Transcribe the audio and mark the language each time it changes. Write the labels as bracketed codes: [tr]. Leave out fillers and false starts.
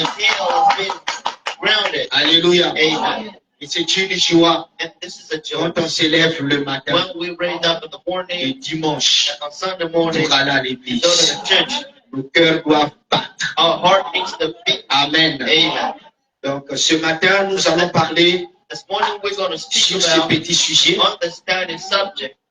[en] the hell has been grounded. Alléluia. Amen. [fr] Et c'est une joie [en] And this is a joy. [fr] quand on s'élève le matin, [en] When we raise up in the [fr] le [en] morning, [fr] dimanche, [en] on Sunday morning, [fr] pour aller à [en] we go to [fr] l'église. [en] the church. [fr] Nos cœurs doivent battre. [en] Our heart needs to beat. Amen. Amen. [fr] Donc ce matin, nous allons parler [en] This morning we're going to speak [fr] sur ce [en] about [fr] petit sujet, [en] understanding subject,